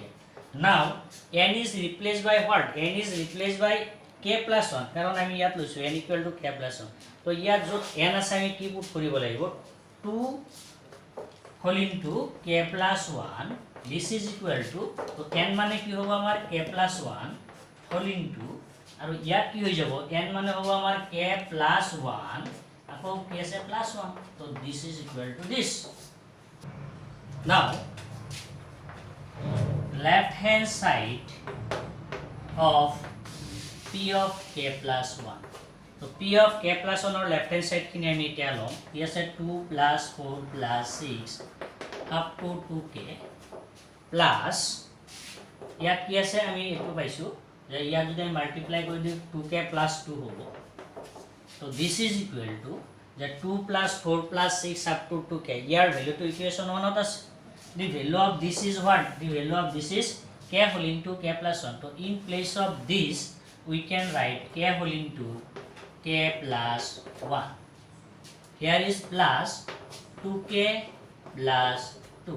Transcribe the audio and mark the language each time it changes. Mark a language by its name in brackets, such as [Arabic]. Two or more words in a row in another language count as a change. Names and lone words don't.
[English] Now n is replaced by what? N is replaced by k plus 1, [Assamese] কারণ আমি ইয়াত লৈছো [English] n equal to k plus 1. [Assamese] তো ইয়াত যত n আছে আমি কি পুট কৰিব লাগিব, [English] 2 whole into k plus 1, this is equal to, [Assamese] তো n মানে কি হ'ব আমাৰ [English] k plus 1 whole into, [Assamese] আৰু ইয়াত কি হৈ যাব, n মানে হ'ব আমাৰ k plus 1 আকৌ k আছে plus 1, তো [English] this is equal to this. Now left hand side of P of k plus 1. So P of k plus 1 or left hand side [Assamese] খিনি আমি এতিয়া লম কি আছে [English] 2 plus 4 plus 6 up to 2k plus [Assamese] ইয়াত কি আছে আমি এটো পাইছো যে ইয়াত যদি আমি মাল্টিপ্লাই কৰি [English] দিও 2k plus 2 হ'ব so this is equal to that 2 plus 4 plus 6 up to 2k here value to equation 1 ot [Assamese] আছে [English] the value of this is what the value of this is k whole into k plus 1 so in place of this we can write k whole into k plus 1 here is plus 2k plus 2